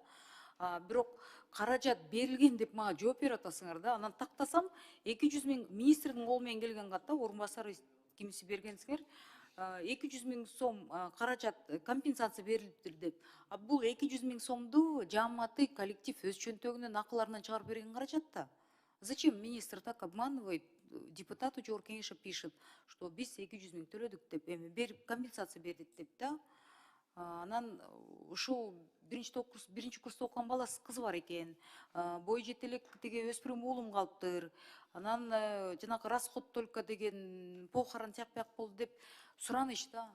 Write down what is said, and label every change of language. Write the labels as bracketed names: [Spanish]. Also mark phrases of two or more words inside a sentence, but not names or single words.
[Kyrgyz] Бирок каражат берилген деп мага жооп берип атасыңар да. Анан тактасам 200 миң министрдин колу менен келген кат да, орун басары кимиси бергенсиңер. 200 миң сом каражат компенсация берилиптир деп. Бул 200 миң сомду жааматы коллектив өз чөнтөгүнөн акыларынан чыгарып берген каражат да. [Russian] Зачем министр так обманывает? [Kyrgyz] Депутату жогорку кеңеше [Russian] пишет, что [Kyrgyz] биз 200 миң төлөдүк деп, компенсация бердик деп да. Анан ушул биринчи курста окуган баласы кызы бар экен. Бою жете элек тиги өспүрүм уулум калыптыр. Анан жанагы [Russian] расход только [Kyrgyz] деген похорон тияк бияк болду деп сураныч да.